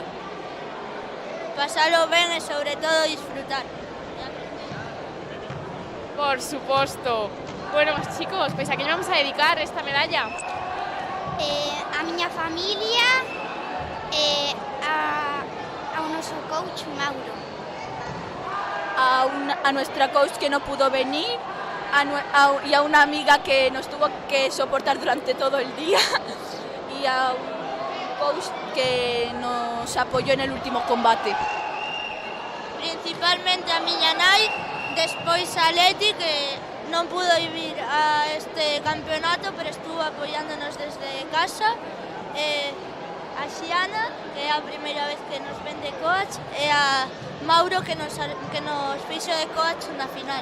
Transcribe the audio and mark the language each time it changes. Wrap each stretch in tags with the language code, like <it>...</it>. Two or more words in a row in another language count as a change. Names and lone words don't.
<gl>Pasalo ben e sobre todo disfrutar. Por suposto. Bueno, chicos, pois a que vamos a dedicar esta medalla? A miña familia e ao noso coach Mauro.</gl> <es>A nuestra coach que no pudo venir y a una amiga que nos tuvo que soportar durante todo el día y a un coach que nos apoyó en el último combate.</es> <gl>Principalmente a miña nai, despois a Leti, que non pudo ir a este campeonato,</gl> <es>pero estuvo apoyándonos desde casa,</es> <gl>a Xiana, que é a primeira vez que nos ven de coach, e a Mauro, que nos fixo de coach na final.</gl>